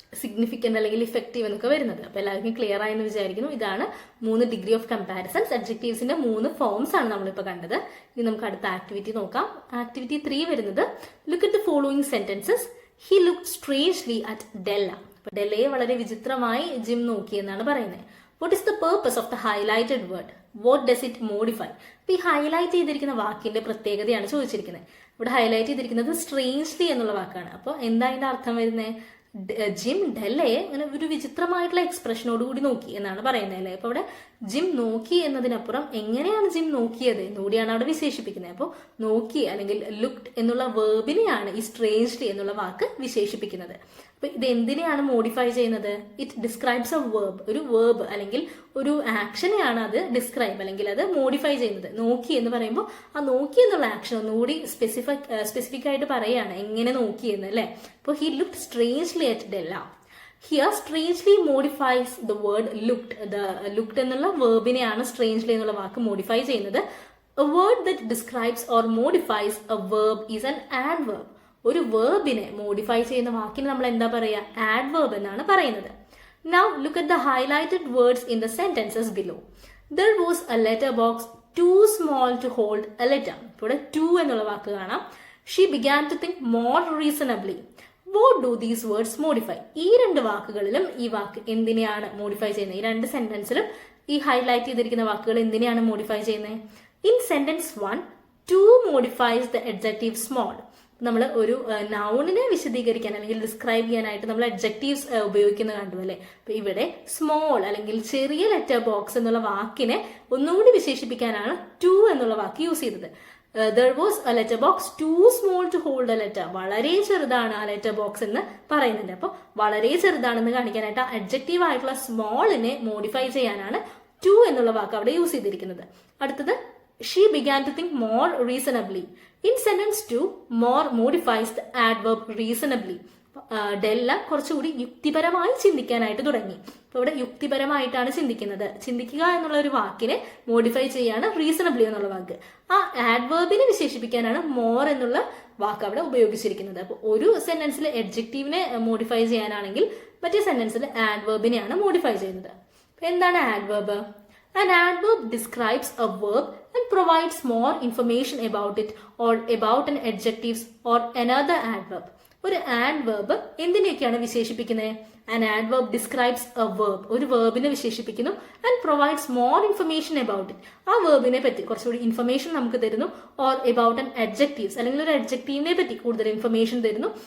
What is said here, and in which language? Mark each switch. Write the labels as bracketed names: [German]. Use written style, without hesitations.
[Malayalam] Significant അല്ലെങ്കിൽ effective എന്നൊക്കെ വരുന്നത്. അപ്പൊ എല്ലാവർക്കും ക്ലിയർ ആയെന്ന് വിചാരിക്കുന്നു. ഇതാണ് 3 ഡിഗ്രി ഓഫ് കമ്പാരിസൺസ്. അഡ്ജക്റ്റീവ്സിന്റെ 3 ഫോംസ് ആണ് നമ്മളിപ്പോൾ കണ്ടത്. ഇനി നമുക്ക് അടുത്ത ആക്ടിവിറ്റി നോക്കാം. ആക്ടിവിറ്റി 3 വരുന്നത്, [English] Look at the following sentences. He looked strangely at Della. [Malayalam] അപ്പൊ ഡെല്ലയെ വളരെ വിചിത്രമായി ജിം നോക്കി എന്നാണ് പറയുന്നത്. [English] What is the purpose of the highlighted word? What does it modify? [Malayalam] അപ്പൊ ഈ ഹൈലൈറ്റ് ചെയ്തിരിക്കുന്ന വാക്കിന്റെ പ്രത്യേകതയാണ് ചോദിച്ചിരിക്കുന്നത്. ഇവിടെ ഹൈലൈറ്റ് ചെയ്തിരിക്കുന്നത് സ്ട്രേഞ്ച്ലി എന്നുള്ള വാക്കാണ്. അപ്പോൾ എന്താ അതിന്റെ അർത്ഥം വരുന്നത്? ജിം ഡെല്ലയെ അങ്ങനെ ഒരു വിചിത്രമായിട്ടുള്ള എക്സ്പ്രഷനോട് കൂടി നോക്കി എന്നാണ് പറയുന്നത് അല്ലേ. അപ്പൊ അവിടെ ജിം നോക്കി എന്നതിനപ്പുറം എങ്ങനെയാണ് ജിം നോക്കിയത് എന്നുകൂടിയാണ് അവിടെ വിശേഷിപ്പിക്കുന്നത്. അപ്പോൾ നോക്കി അല്ലെങ്കിൽ ലുക്ഡ് എന്നുള്ള വേർബിനെയാണ് ഈ സ്ട്രേഞ്ച്ലി എന്നുള്ള വാക്ക് വിശേഷിപ്പിക്കുന്നത്. അപ്പൊ ഇത് എന്തിനെയാണ് മോഡിഫൈ ചെയ്യുന്നത്? [English] It describes a verb. [Malayalam] ഒരു വേർബ് അല്ലെങ്കിൽ ഒരു ആക്ഷനെയാണ് അത് ഡിസ്ക്രൈബ് അല്ലെങ്കിൽ അത് മോഡിഫൈ ചെയ്യുന്നത്. നോക്കി എന്ന് പറയുമ്പോൾ ആ നോക്കി എന്നുള്ള ആക്ഷൻ ഒന്നുകൂടി സ്പെസിഫിക് ആയിട്ട് പറയുകയാണ് എങ്ങനെ നോക്കിയെന്ന് അല്ലെ. [English] അപ്പോൾ he looked strangely at Della. Here strangely modifies the word looked. [Malayalam] Looked എന്നുള്ള വേർബിനെയാണ് സ്ട്രേഞ്ച്ലി എന്നുള്ള വാക്ക് മോഡിഫൈ ചെയ്യുന്നത്. [English] A word that describes or modifies a verb is an adverb. [Malayalam] ഒരു വേർബിനെ മോഡിഫൈ ചെയ്യുന്ന വാക്കിന് നമ്മൾ എന്താ പറയുക? ആഡ്വേർബ് എന്നാണ് പറയുന്നത്. [English] Now look at the highlighted words in the sentences below. There was a letter box too small to hold a letter. [Malayalam] ഇവിടെ too എന്നുള്ള വാക്ക് കാണാം. [English] She began to think more reasonably. What do these words modify? [Malayalam] ഈ രണ്ട് വാക്കുകളിലും ഈ വാക്ക് എന്തിനെയാണ് modify ചെയ്യുന്നത്? ഈ രണ്ട് സെന്റൻസിലും ഈ ഹൈലൈറ്റ് ചെയ്തിരിക്കുന്ന വാക്കുകൾ എന്തിനെയാണ് മോഡിഫൈ ചെയ്യുന്നത്? [English] In sentence 1, too modifies the adjective small. [Malayalam] നമ്മൾ ഒരു നൗണിനെ വിശദീകരിക്കാൻ അല്ലെങ്കിൽ ഡിസ്ക്രൈബ് ചെയ്യാനായിട്ട് നമ്മൾ അഡ്ജക്റ്റീവ്സ് ഉപയോഗിക്കുന്നത് കണ്ടു അല്ലെ. അപ്പൊ ഇവിടെ സ്മോൾ അല്ലെങ്കിൽ ചെറിയ ലെറ്റർ ബോക്സ് എന്നുള്ള വാക്കിനെ ഒന്നുകൂടി വിശേഷിപ്പിക്കാനാണ് ടു എന്നുള്ള വാക്ക് യൂസ് ചെയ്തത്. There was a letter box too small to hold a letter. വളരെ ചെറുതാണ് ആ ലെറ്റർ ബോക്സ് എന്ന് പറയുന്നുണ്ട്. അപ്പോൾ വളരെ ചെറുതാണെന്ന് കാണിക്കാനായിട്ട് അഡ്ജക്റ്റീവ് ആയിട്ടുള്ള സ്മോളിനെ മോഡിഫൈ ചെയ്യാനാണ് ടു എന്നുള്ള വാക്ക് അവിടെ യൂസ് ചെയ്തിരിക്കുന്നത്. [English] അടുത്തത്, she began to think more reasonably. In sentence 2, more modifies the adverb reasonably. [Malayalam] ഡെല്ല കുറച്ചുകൂടി യുക്തിപരമായി ചിന്തിക്കാനായിട്ട് തുടങ്ങി. അപ്പൊ ഇവിടെ യുക്തിപരമായിട്ടാണ് ചിന്തിക്കുന്നത്. ചിന്തിക്കുക എന്നുള്ള ഒരു വാക്കിനെ മോഡിഫൈ ചെയ്യാണ് റീസണബിളി എന്നുള്ള വാക്ക്. ആ ആഡ്വേർബിനെ വിശേഷിപ്പിക്കാനാണ് മോർ എന്നുള്ള വാക്ക് അവിടെ ഉപയോഗിച്ചിരിക്കുന്നത്. അപ്പൊ ഒരു സെന്റൻസിൽ അഡ്ജക്റ്റീവിനെ മോഡിഫൈ ചെയ്യാനാണെങ്കിൽ മറ്റേ സെന്റൻസിൽ ആഡ്വേർബിനെയാണ് മോഡിഫൈ ചെയ്യുന്നത്. എന്താണ് adverb? [English] An adverb describes a verb and provides more information about it or about an adjective or another adverb. [Malayalam] ഒരു ആഡ്വേർബ് എന്തിനെയൊക്കെയാണ് വിശേഷിപ്പിക്കുന്നത്? [English] an adverb describes a verb, [Malayalam] ഒരു വേർബിനെ വിശേഷിപ്പിക്കുന്നു. [English] and provides more information about it, [Malayalam] ആ വേർബിനെ പറ്റി കുറച്ചുകൂടി information നമുക്ക് തരുന്നു. [English] or about an adjectives, [Malayalam] അല്ലെങ്കിൽ ഒരു അഡ്ജക്റ്റീവിനെ പറ്റി കൂടുതൽ ഇൻഫർമേഷൻ തരുന്നു.